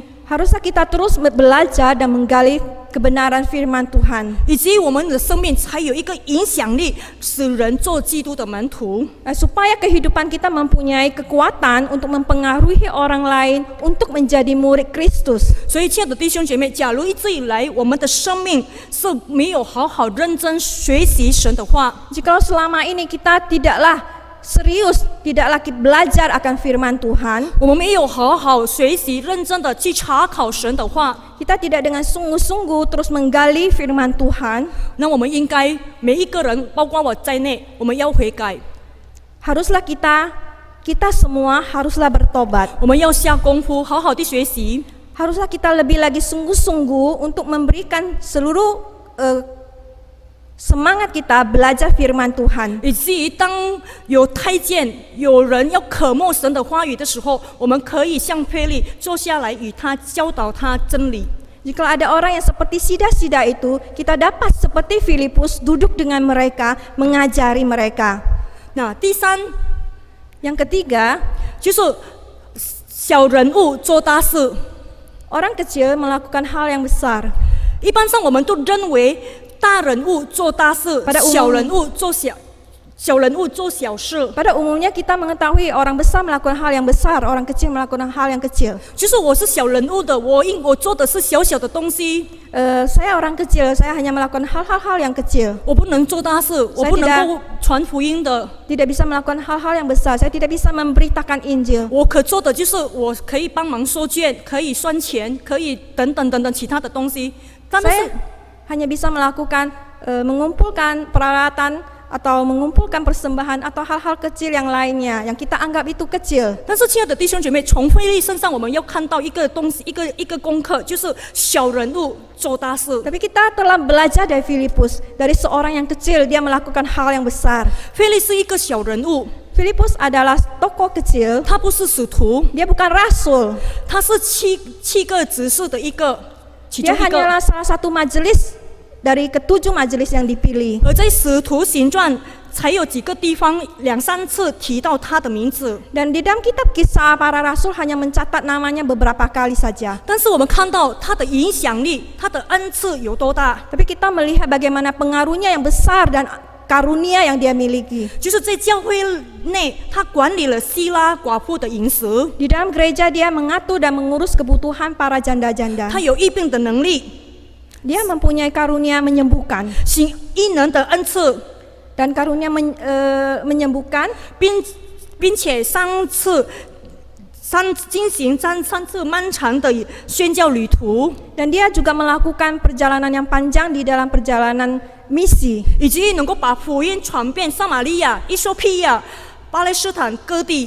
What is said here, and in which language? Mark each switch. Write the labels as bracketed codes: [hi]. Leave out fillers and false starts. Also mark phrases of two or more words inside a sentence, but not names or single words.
[id] Haruslah kita terus belajar dan menggali kebenaran firman Tuhan. [zh] 以及我们的生命才有一个影响力，使人做基督的门徒。 [id] Supaya kehidupan kita mempunyai kekuatan untuk mempengaruhi orang lain untuk menjadi murid Kristus. [zh] 所以，亲爱的弟兄姐妹，假如一直以来我们的生命是没有好好认真学习神的话， [id] Jikalau selama ini kita tidaklah serius, tidaklah belajar akan firman Tuhan, [zh] 我们没有好好学习、认真的去查考神的话， [id] kita tidak dengan sungguh-sungguh terus menggali firman Tuhan, [zh] 那我们应该每一个人，包括我在内，我们要悔改， [id] haruslah kita semua haruslah bertobat. [zh] 我们要下功夫，好好的学习。 [id] Haruslah kita lebih lagi sungguh-sungguh untuk memberikan seluruh semangat kita belajar firman Tuhan. [zh] 以至于当有太监、有人要渴慕神的话语的时候，我们可以像腓力坐下来与他教导他真理。 [id] Jika ada orang yang seperti sida-sida itu, kita dapat seperti Filipus duduk dengan mereka, mengajari mereka. [zh] 那第三， [id] Yang ketiga, [zh] 就是小人物做大事。 [id] orang kecil melakukan hal yang besar. [zh] 一般上我们都认为大人物做大事， [id] Pada umum- [zh] 小人物做小人物做小事。 [id] Pada umumnya kita mengetahui orang besar melakukan hal yang besar, orang kecil melakukan hal yang kecil. [zh] 就是我是小人物的，我做的是小小的东西， [id] Saya orang kecil, saya hanya melakukan hal-hal yang kecil. [zh] 我不能做大事，我不能够传福音的。 [id] Tidak bisa melakukan hal-hal yang besar, saya tidak bisa memberitakan Injil. [zh] 我可做的就是我可以帮忙收卷，可以算钱，可以等等等等其他的东西。但是 [id] Saya hanya bisa melakukan mengumpulkan peralatan atau mengumpulkan persembahan atau hal-hal kecil yang lainnya yang kita anggap itu kecil. [zh] 但是，亲爱的弟兄姐妹，从腓力身上我们要看到一个东西，一个功课，就是小人物做大事。 [id] Tapi kita telah belajar dari Filipus, dari seorang yang kecil dia melakukan hal yang besar. [zh] 腓力是一个小人物， [id] Filipus adalah tokoh kecil, [zh] 他不是使徒， [id] dia bukan rasul. [zh] 他是七个执事的其 [id] Dia [zh] 中一个。 [id] hanyalah salah satu majelis dari ketujuh majelis yang dipilih. [zh] 而在使徒行传才有几个地方2、3次提到他的名字。 [id] Dan di dalam kitab kisah para rasul hanya mencatat namanya beberapa kali saja. [zh] 但是我们看到他的影响力，他的恩赐有多大？ [id] Tapi kita melihat bagaimana pengaruhnya yang besar dan karunia yang dia miliki. [zh] 就是在教会内，他管理了希拉寡妇的饮食， [id] Di dalam gereja dia mengatur dan mengurus kebutuhan para janda-janda. [zh] 他有医病的能力， [id] Dia mempunyai karunia menyembuhkan [zh] 行异能的恩赐， [id] dan karunia menyembuhkan [zh] 并且进行三次漫长的宣教旅途， [id] dan dia juga melakukan perjalanan yang panjang di dalam perjalanan misi. [zh] 以及能够把福音传遍撒玛利亚、以索比亚、巴勒斯坦各地。